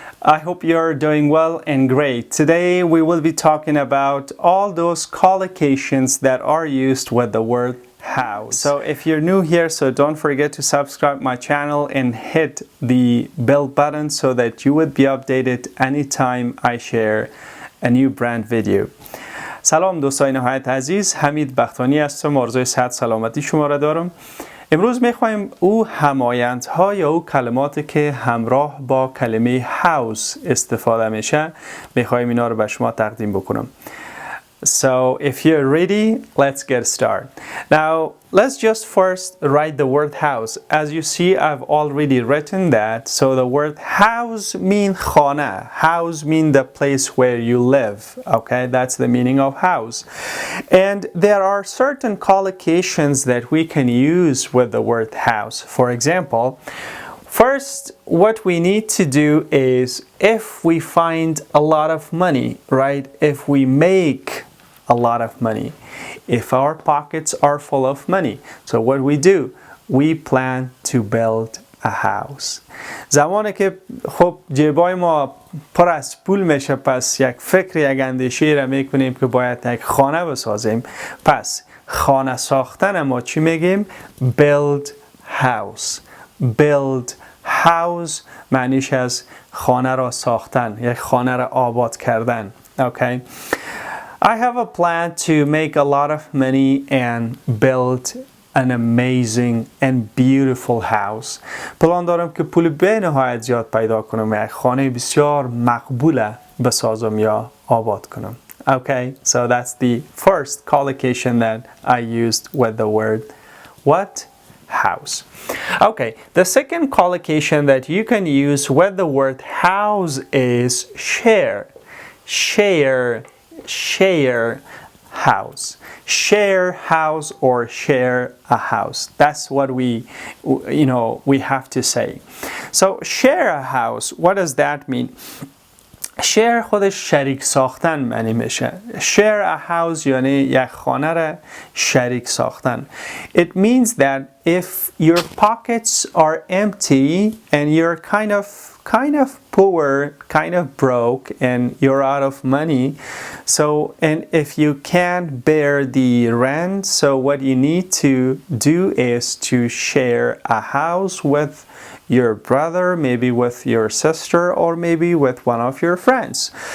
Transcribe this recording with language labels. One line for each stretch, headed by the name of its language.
English: I hope you're doing well and great. Today we will be talking about all those collocations that are used with the word house. So if you're new here, so don't forget to subscribe my channel and hit the bell button so that you would be updated anytime I share a new brand video.
Persian: سلام دوستان نهایت عزیز، حمید بختانی هستم. آرزوی صحت سلامتی شما را دارم. امروز میخوایم او همایندها یا او کلماتی که همراه با کلمه house استفاده میشه میخوایم اینا رو به شما تقدیم بکنم.
English: So if you're ready, let's get started. Now let's just first write the word house. As you see, I've already written that. So the word house means
Persian: خانه.
English: House means the place where you live. Okay, that's the meaning of house. And there are certain collocations that we can use with the word house. For example, first, what we need to do is if we find a lot of money, right? If we make a lot of money, if our pockets are full of money, so what we do, we plan to build a house.
Persian: زمانی که خب جیبای ما پر از پول میشه، پس یک فکر، یک اندیشه را میکنیم که باید یک خانه بسازیم. پس خانه ساختن ما چی میگیم؟
English: build house. build house
Persian: معنیش از خانه را ساختن، یک خانه را آباد کردن.
English: Okay. I have a plan to make a lot of money and build an amazing and beautiful house.
Persian: پلان دارم که پول به نهایت زیاد پیدا کنم و یک خانه بسیار مقبول بسازم یا آباد کنم.
English: Okay, so that's the first collocation that I used with the word what? House. Okay, the second collocation that you can use with the word house is share. Share house. Share house or share a house. That's what we have to say. So share a house, what does that mean?
Persian: share خودش شریک ساختن معنی میشه.
English: share a house
Persian: یعنی یک خانه را شریک ساختن.
English: It means that if your pockets are empty and you're kind of poor, kind of broke, and you're out of money, so and if you can't bear the rent, so what you need to do is to share a house with your brother, maybe with your sister, or maybe with one of your friends.